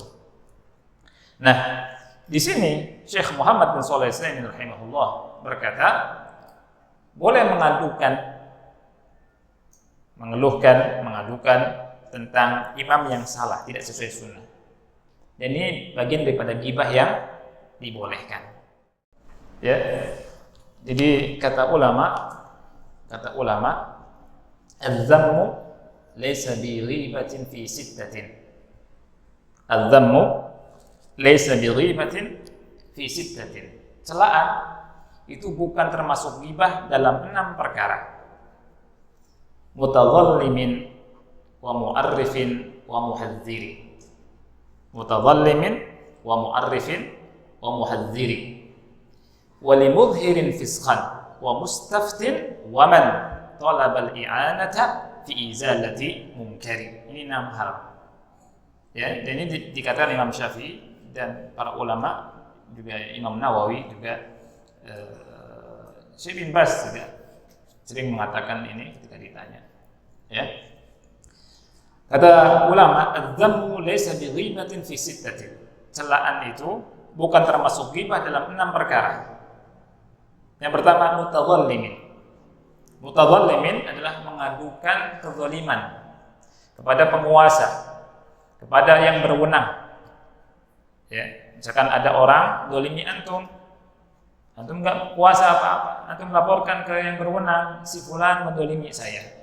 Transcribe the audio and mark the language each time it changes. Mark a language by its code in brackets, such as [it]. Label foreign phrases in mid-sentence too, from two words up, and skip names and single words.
[id] Nah, di sini Syekh Muhammad bin Shalih Al-Utsaimin rahimahullah berkata, boleh mengadukan tentang imam yang salah, tidak sesuai sunnah. Dan ini bagian daripada ghibah yang dibolehkan. Ya. Jadi kata ulama, [ar] الذم ليس بغيبة في ستة. الذم ليس بغيبة في ستة. [id] Celaan itu bukan termasuk ghibah dalam 6 perkara. [ar] متظلم و معرف و محذر. متظلم و معرف و محذر. و لمظهر فسقا و مستفت و من طلب الإعانة في إزالة منكر. [id] Ini 6 hal. Ya, dan ini dikatakan Imam Syafi'i dan para ulama, juga Imam Nawawi, juga Syekh bin Baz juga sering mengatakan ini ketika ditanya. Ya. Kata ulama, [ar] الذم ليس بغيبة في ستة. [id] Celaan itu bukan termasuk ghibah dalam 6 perkara. Yang pertama, mutadhallimin. Mutadhallimin adalah mengadukan kezaliman kepada penguasa, kepada yang berwenang. Ya, misalkan ada orang zalimi antum enggak kuasa apa-apa, antum laporkan ke yang berwenang, si fulan menzalimi saya.